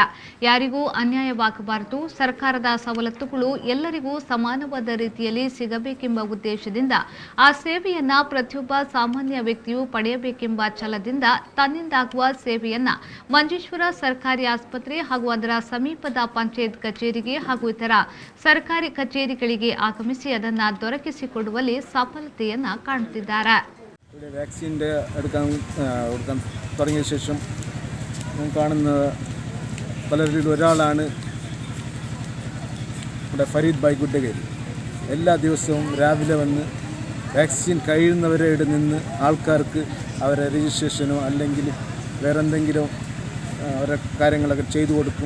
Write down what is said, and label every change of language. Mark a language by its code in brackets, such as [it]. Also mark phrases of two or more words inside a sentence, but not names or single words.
[kn] ಯಾರಿಗೂ ಅನ್ಯಾಯವಾಗಬಾರದು, ಸರ್ಕಾರದ ಸವಲತ್ತುಗಳು ಎಲ್ಲರಿಗೂ ಸಮಾನವಾದ ರೀತಿಯಲ್ಲಿ ಸಿಗಬೇಕೆಂಬ ಉದ್ದೇಶದಿಂದ ಆ ಸೇವೆಯನ್ನ ಪ್ರತಿಯೊಬ್ಬ ಸಾಮಾನ್ಯ ವ್ಯಕ್ತಿಯು ಪಡೆಯಬೇಕೆಂಬ ಛಲದಿಂದ ತನ್ನಿಂದಾಗುವ ಸೇವೆಯನ್ನ ಮಂಜೇಶ್ವರ ಸರ್ಕಾರಿ ಆಸ್ಪತ್ರೆ ಹಾಗೂ ಅದರ ಸಮೀಪದ ಪಂಚಾಯತ್ ಕಚೇರಿಗೆ ಹಾಗೂ ಇತರ ಸರ್ಕಾರಿ ಕಚೇರಿಗಳಿಗೆ ಆಗಮಿಸಿ ಅದನ್ನ ದೊರಕಿಸಿಕೊಡುವಲ್ಲಿ ಸಫಲತೆಯನ್ನ കാണിച്ചിದ್ದಾರೆ. [ml] വാക്സിൻ എടുക്കാൻ തുടങ്ങിയ ശേഷം കാണുന്ന പലരിൽ ഒരാളാണ് ഇവിടെ ഫരീദ് ഭായ് ഗുഡ്ഡഗിരി. എല്ലാ ദിവസവും രാവിലെ വന്ന് വാക്സിൻ കഴിയുന്നവരെ ഇവിടെ നിന്ന് ആൾക്കാർക്ക് അവരെ രജിസ്ട്രേഷനോ അല്ലെങ്കിൽ വേറെ എന്തെങ്കിലും അവരെ കാര്യങ്ങളൊക്കെ ചെയ്തു കൊടുക്കും.